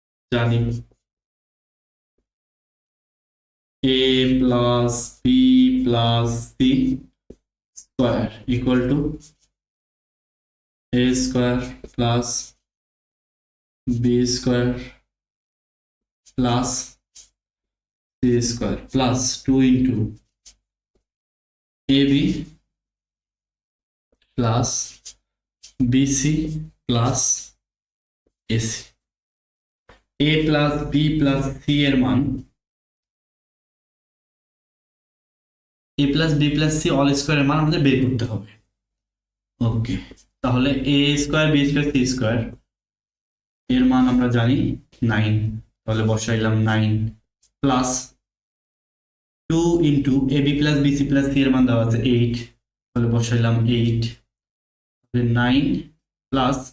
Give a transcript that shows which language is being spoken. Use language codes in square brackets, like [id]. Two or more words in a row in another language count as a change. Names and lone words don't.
[en] জানি a plus b plus c square equal to a square plus b square plus c square plus 2 into ab plus bc plus ac a plus b plus c [bn] এর মান [en] a plus b plus c all square's [bn] মান আমাদের বের করতে হবে। ওকে, তাহলে [en] a square b square c square [bn] এর মান আমরা জানি 9, তাহলে বসাইলাম [en] 9 plus 2 into ab plus bc plus c [bn] এর মান দেওয়া আছে 8, তাহলে বসাইলাম 8, তাহলে 9 প্লাস